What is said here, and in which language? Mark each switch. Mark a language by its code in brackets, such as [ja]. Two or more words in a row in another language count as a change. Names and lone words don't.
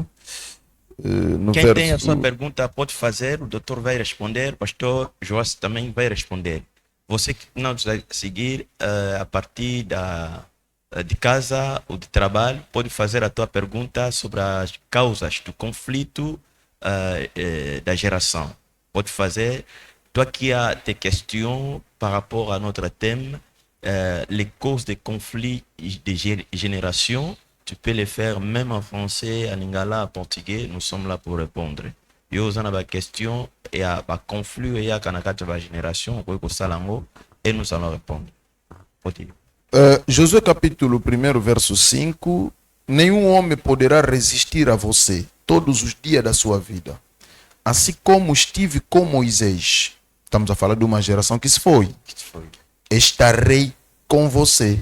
[pt] Quem tem a sua pergunta pode fazer, o doutor vai responder, o pastor Joás também vai responder. Você que não nos vai seguir a partir de casa ou de trabalho, pode fazer a tua pergunta sobre as causas do conflito da geração. Pode fazer. [fr] Toi qui as des questions par rapport à notre thème, les causes des conflits de génération, tu peux les faire même en français, en lingala, en portugais. Nous sommes là pour répondre. Yo, vous avez des questions et à conflit et à kanakata de génération, et nous allons répondre. [pt] Josué capítulo 1, verso 5. Nenhum homem poderá resistir a você todos os dias da sua vida. Assim como estive com Moisés. Estamos a falar de uma geração que se foi. Estarei com você.